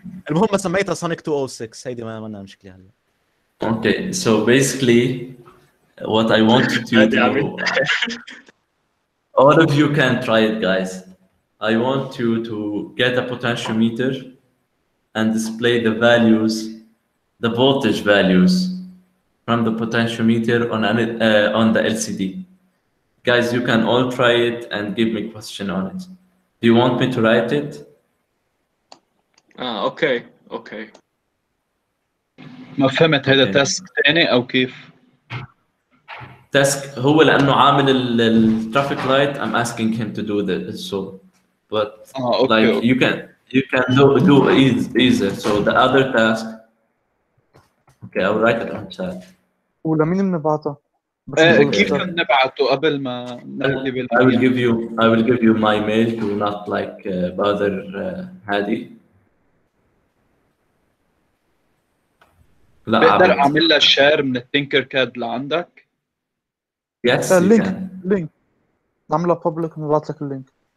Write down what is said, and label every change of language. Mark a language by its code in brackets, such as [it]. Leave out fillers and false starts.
[ar] المهم ما سميتها Sonic 206، هيدي ما منا مشكله هلا. [en] Okay, so basically what I want you to do, all of you can try it, guys. I want you to get a potentiometer and display the values, the voltage values from the potentiometer on the LCD. Guys, you can all try it and give me a question on it. Do you want me to write it? [ar] اوكي. ما فهمت، هذا تاسك ثاني او كيف؟ تاسك هو لانه عامل الترافيك لايت. [en] I'm asking him to do this, so but like you can do easier. So the other task, okay, I'll write it on chat. [ar] ولمين بنبعتها؟ بس ايه نضل كيف نختار. نبعته قبل ما نحكي [en] I will give you my mail to not like bother Hadi. [ar] لا بقدر عبد. اعمل لها شير من التينكر كاد لعندك؟ [en] Yes you [ar] اللينك [en] can. [ar] لينك نعملها بابليك ونبعت لك اللينك.